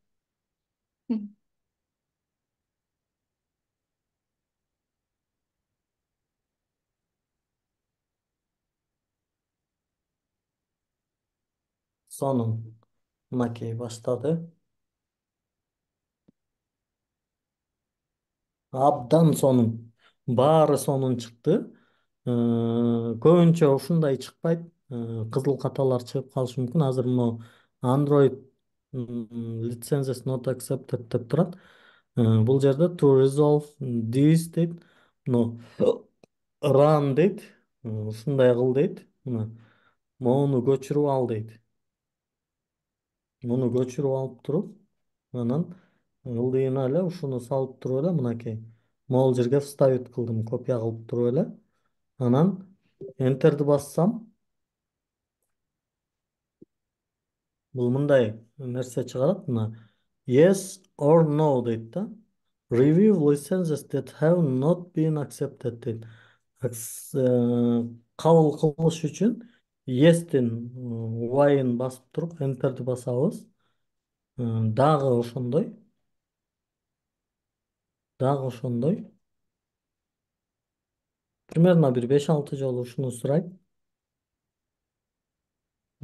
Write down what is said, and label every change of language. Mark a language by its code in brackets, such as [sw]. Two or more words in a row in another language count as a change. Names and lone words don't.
[ky] Сонун. Мынакей баштады. Абдан сонун. Баары сонун чыкты. Көбүнчө ушундай чыкпайт. Кызыл каталар чыгып калышы мүмкүн. Азыр мына [en] Android licenses not accepted [ky] деп турат. Бул жерде [en] to resolve this [ky] дейт. Мына run дейт. Ушундай кыл дейт. Мына моуну көчүрүп ал дейт. Муну көчүрүп алып туруп, анан ылдыйына эле ушуну салып туруп эле мынакей. Могул жерге вставить кылдым, копия кылып туруп эле. Анан Enter'ди бассам, бул мындай нерсе чыгарат мына. [en] Yes or no [ky] дейт да. [en] Review licenses that have not been accepted дейт. [ky] Кабыл кылыш үчүн Yes'тин Y'ын басып туруп Enter'ди басабыз. Дагы ошондой. Дагы ошондой. Примерно бир 5-6 жолу ушуну сурайт.